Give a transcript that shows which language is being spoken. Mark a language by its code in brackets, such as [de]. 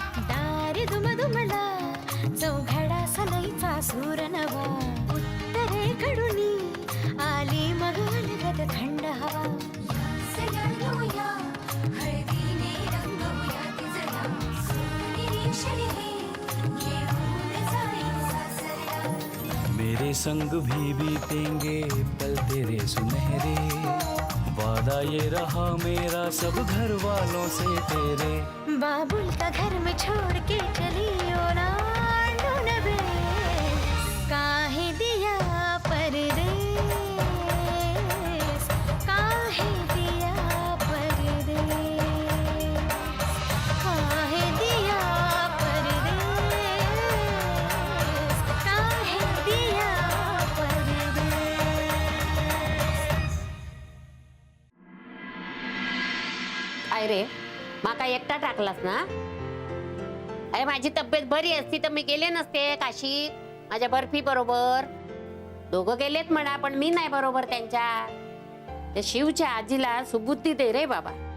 [mr] दार दुमदुमला चौघडा सनईचा सूर नवा उत्तरेकडून आली मग अलगद थंड हवा सजणूया हळदीने रंगवूया तिजला निरीक्षण हे घेऊन जाई सासरला [hi] मेरे संग भी बीतेंगे पल तेरे सुनहरे वादा ये रहा मेरा सब घर वालों से तेरे बाबुल का घर में छोड़ के चली ओ ना ढूंढबे काहे दिया परदेस काहे दिया परदेस काहे दिया परदेस काहे दिया परदेस [mr] काय रे माका एकटा टाकलास ना? अरे माझी तब्येत बरी असती तर मी गेले नसते काशीत माझ्या बर्फी बरोबर. दोघं गेलेत म्हणा पण मी नाही बरोबर त्यांच्या. त्या शिवच्या आजीला सुबुद्धी दे रे बाबा.